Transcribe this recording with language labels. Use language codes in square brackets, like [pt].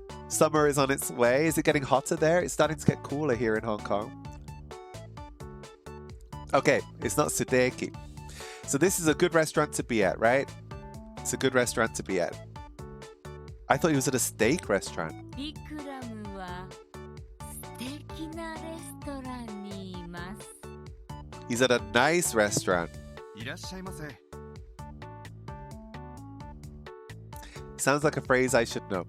[en] Summer is on its way. Is it getting hotter there? It's starting to get cooler here in Hong Kong. Okay, it's not sudeki. So this is a good restaurant to be at, right? It's a good restaurant to be at. I thought he was at a steak restaurant. [ja] ビクラムは素敵なレストランにいます [en] He's at a nice restaurant. [ja] いらっしゃいませ [en] Sounds like a phrase I should know.